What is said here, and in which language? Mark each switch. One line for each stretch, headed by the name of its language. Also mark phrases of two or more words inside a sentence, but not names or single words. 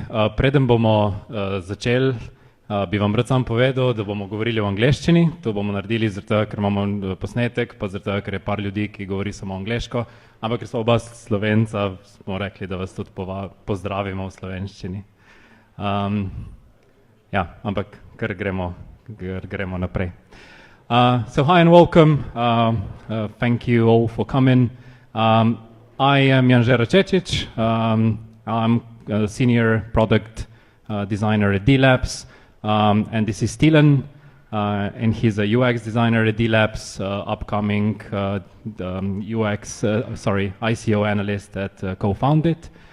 Slovenian: Preden bomo začeli, bi vam rad sam povedal, da bomo govorili v angleščini. To bomo naredili zato, ker imamo posnetek, pa zato, ker je par ljudi, ki govori samo angleško. Ampak ker so oba Slovenca, smo rekli, da vas tudi pozdravimo v slovenščini. Ja, ampak kar gremo naprej.
English: So hi and welcome. Thank you all for coming. I am Janže Račečič. I'm a senior product designer at D.Labs, and this is Tilen, and he's a UX designer at D.Labs, upcoming ICO analyst at Cofound.it.